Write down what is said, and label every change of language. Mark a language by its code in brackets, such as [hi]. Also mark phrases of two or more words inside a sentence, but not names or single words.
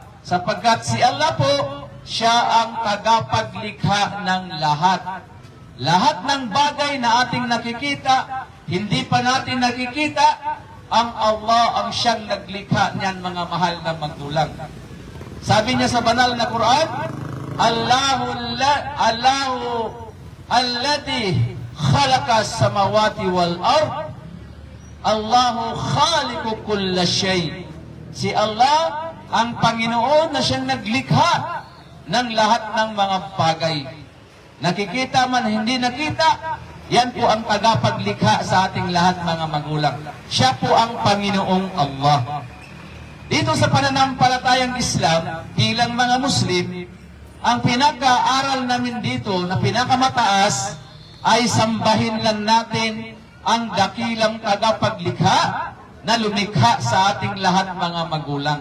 [tl] Sapagkat si Allah po, siya ang tagapaglikha ng lahat. Lahat ng bagay na ating nakikita, hindi pa natin nakikita, ang Allah ang siyang naglikha niyan, mga mahal na magulang. Sabi niya sa banal na Quran, [ar] الله الذي خلق السماوات والأرض الله خالق كل شيء. [tl] Si Allah ang Panginoon na siyang naglikha ng lahat ng mga bagay. Nakikita man, hindi nakita, yan po ang tagapaglikha sa ating lahat, mga magulang. Siya po ang Panginoong Allah. Dito sa pananampalatayang Islam, bilang mga Muslim, ang pinag-aaral namin dito na pinakamataas ay sambahin lang natin ang dakilang tagapaglikha na lumikha sa ating lahat, mga magulang.